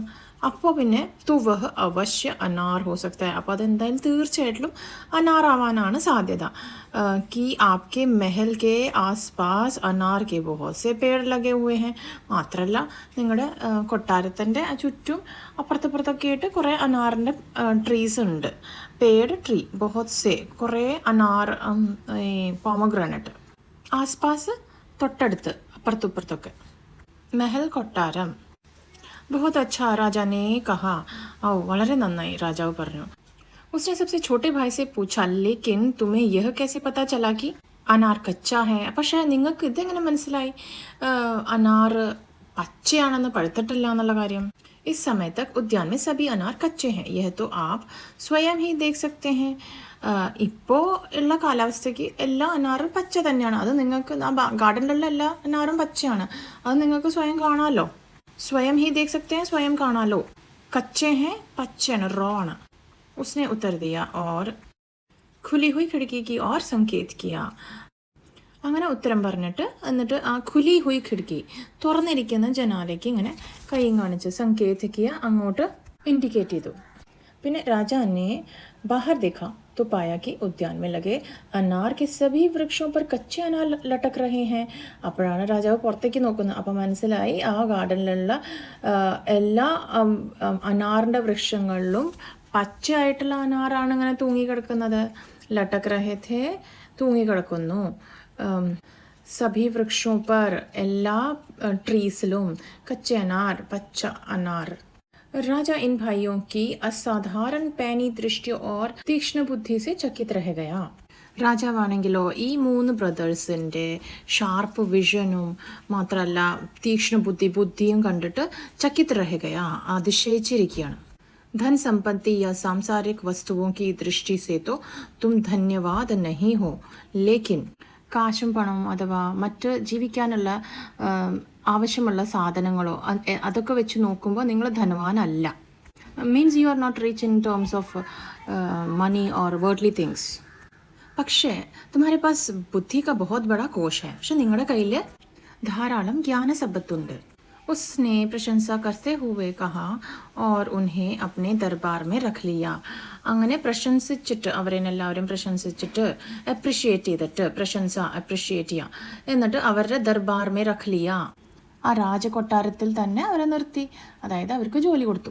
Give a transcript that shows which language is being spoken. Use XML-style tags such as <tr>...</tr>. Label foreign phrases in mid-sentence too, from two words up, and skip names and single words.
<ml>അപ്പോൾ പിന്നെ</ml> <hi>तो वह अवश्य अनार हो सकता है,</hi> <ml>അപ്പോൾ അതെന്തായാലും തീർച്ചയായിട്ടും അനാറാവാനാണ് സാധ്യത.</ml> <hi>कि आपके महल के आसपास अनार के बहुत से पेड़ लगे हुए हैं.</hi> <ml>മാത്രമല്ല നിങ്ങളുടെ കൊട്ടാരത്തിൻ്റെ ചുറ്റും അപ്പുറത്തപ്പുറത്തൊക്കെ ആയിട്ട് കുറേ അനാറിൻ്റെ ട്രീസ് ഉണ്ട്. പേട് ട്രീ,</ml> <hi>बहुत से</hi> <ml>കുറേ അനാർ, പോമഗ്രാനറ്റ്. ആസ്പാസ് തൊട്ടടുത്ത് അപ്പുറത്തുപ്പുറത്തൊക്കെ. മെഹൽ കൊട്ടാരം.</ml> <hi>बहुत अच्छा, राजा ने कहा.</hi> <ml>ओ വളരെ നന്നായി, രാജാവ് പറഞ്ഞു.</ml> <hi>उसने सबसे छोटे भाई से पूछा, लेकिन तुम्हें यह कैसे पता चला कि अनार कच्चा है.</hi> <ml>പക്ഷേ നിങ്ങൾക്ക് ഇതെങ്ങനെ മനസ്സിലായി അനാർ പച്ചയാണെന്ന്, പഴുത്തിട്ടില്ല എന്നുള്ള കാര്യം?</ml> <hi>इस समय तक उद्यान में सभी अनार कच्चे हैं, यह तो आप स्वयं ही देख सकते हैं.</hi> <ml>ഇപ്പോൾ ഉള്ള കാലാവസ്ഥയ്ക്ക് എല്ലാ അനാറും പച്ച തന്നെയാണ്. അത് നിങ്ങൾക്ക് ഗാർഡനിലുള്ള എല്ലാ അനാറും പച്ചയാണ്, അത് നിങ്ങൾക്ക് സ്വയം കാണാമല്ലോ.</ml> <hi>स्वयं ही देख सकते हैं, स्वयं കാണാ लो. कच्चे हैं,</hi> <ml>പച്ചയാണ്, റോ ആണ്.</ml> <hi>उसने उत्तर दिया और खुली हुई खिड़की की ओर संकेत किया.</hi> <ml>അങ്ങനെ ഉത്തരം പറഞ്ഞിട്ട് എന്നിട്ട് ആ</ml> <hi>खुली हुई खिड़की,</hi> <ml>തുറന്നിരിക്കുന്ന ജനാലയ്ക്ക് ഇങ്ങനെ കൈയും കാണിച്ച്</ml> <hi>संकेत किया,</hi> <ml>അങ്ങോട്ട് ഇൻഡിക്കേറ്റ് ചെയ്തു. പിന്നെ രാജാനെ</ml> <hi>बाहर देखा तो पाया कि उद्यान में लगे अनार के सभी वृक्षों पर कच्चे अनार लटक रहे हैं.</hi> <ml>അപ്പോഴാണ് രാജാവ് പുറത്തേക്ക് നോക്കുന്നത്. അപ്പോൾ മനസ്സിലായി ആ ഗാർഡനിലുള്ള എല്ലാ അനാറിൻ്റെ വൃക്ഷങ്ങളിലും പച്ചയായിട്ടുള്ള അനാറാണ് ഇങ്ങനെ തൂങ്ങിക്കിടക്കുന്നത്.</ml> <hi>लटक रहे थे,</hi> <ml>തൂങ്ങിക്കിടക്കുന്നു.</ml> <hi>सभी वृक्षों पर,</hi> <ml>എല്ലാ ട്രീസിലും</ml> <hi>कच्चा अनार,</hi> <ml>പച്ച അനാർ.</ml> <hi>राजा इन भाइयों की असाधारण पैनी दृष्टि और तीक्ष्ण बुद्धि से चकित रह गया. രാജാവാണെങ്കിലോ ഈ 3 ബ്രദേഴ്സിൻ്റെ</hi> <en>sharp vision</en> <hi>മാത്രമല്ല തീക്ഷ്ണ ബുദ്ധിയും കണ്ടിട്ട് चकित रह, അതിശയിച്ചിരിക്കുകയാണ്. धन संपत्ति या सांसारिक वस्तुओं की दृष्टि से तो तुम धन्यवाद नहीं हो, लेकिन</hi> <ml>കാശും പണവും അഥവാ മറ്റ് ജീവിക്കാനുള്ള ആവശ്യമുള്ള സാധനങ്ങളോ അതൊക്കെ വെച്ച് നോക്കുമ്പോൾ നിങ്ങൾ ധനവാനല്ല.</ml> <en>means you are not rich in terms of money or worldly things.</en> <ml>പക്ഷേ</ml> <hi>तुम्हारे पास बुद्धि का बहुत बड़ा कोश है,</hi> <ml>പക്ഷെ നിങ്ങളുടെ കയ്യിൽ ധാരാളം ജ്ഞാനസമ്പത്തുണ്ട്.</ml> <hi>उसने प्रशंसा करते हुए कहा और उन्हें अपने दरबार में रख लिया.</hi> <ml>അങ്ങനെ പ്രശംസിച്ചിട്ട്, അവരെല്ലാവരും പ്രശംസിച്ചിട്ട്, അപ്രിഷിയേറ്റ് ചെയ്തിട്ട്, പ്രശംസ അപ്രിഷിയേറ്റ് ചെയ്യുക, എന്നിട്ട് അവരുടെ</ml> <hi>दरबार में रख लिया,</hi> <ml>ആ രാജകൊട്ടാരത്തിൽ തന്നെ അവരെ നിർത്തി, അതായത് അവർക്ക് ജോലി കൊടുത്തു.</ml>